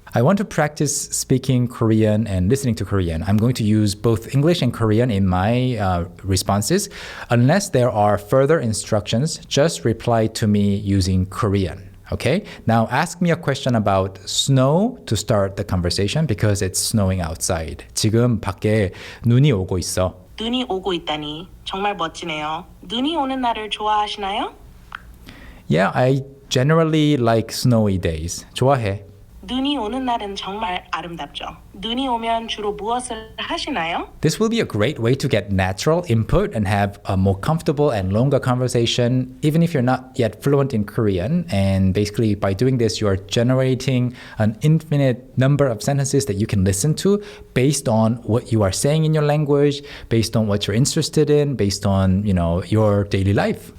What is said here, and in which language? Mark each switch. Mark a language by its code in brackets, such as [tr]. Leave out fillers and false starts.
[en] I want to practice speaking Korean and listening to Korean. I'm going to use both English and Korean in my responses. Unless there are further instructions, just reply to me using Korean. Okay? Now ask me a question about snow to start the conversation because it's snowing outside. [ko] 지금 밖에 눈이 오고 있어. 눈이 오고 있다니 정말 멋지네요. 눈이 오는 날을 좋아하시나요? [en] Yeah, I generally like snowy days. [ko] 좋아해. 눈이 오는 날은 정말 아름답죠. 눈이 오면 주로 무엇을 하시나요? [en] This will be a great way to get natural input and have a more comfortable and longer conversation, even if you're not yet fluent in Korean. And basically, by doing this, you are generating an infinite number of sentences that you can listen to based on what you are saying in your language, based on what you're interested in, based on, your daily life.